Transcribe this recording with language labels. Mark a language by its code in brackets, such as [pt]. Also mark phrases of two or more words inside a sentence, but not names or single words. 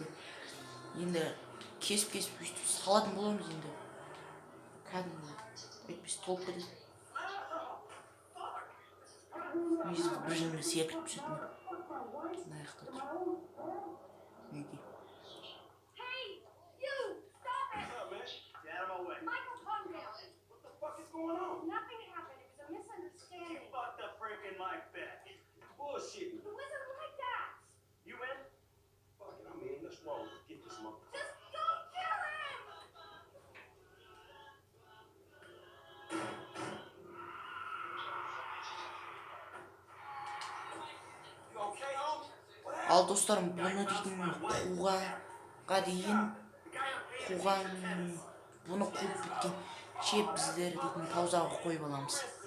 [kk] Енді кесіп бүйтіп салатын боламыз. Енді кәдімгі өйтпес толып кетеді. Біз бір жерге секіріп түсетін. Мына жақта тұр. Мінеке. [en] Nothing happened. It was a misunderstanding. You fucked up breaking my bet. Bullshit. It wasn't like that. You in? Fuck it, I'm in. Let's roll. Get this motherfucker. Just go kill him! You okay, home? [kk] Ал достарым, бұны дейтін қуғанға дейін бұны қуып біткен шеп біздер дейтін паузаға қойып аламыз.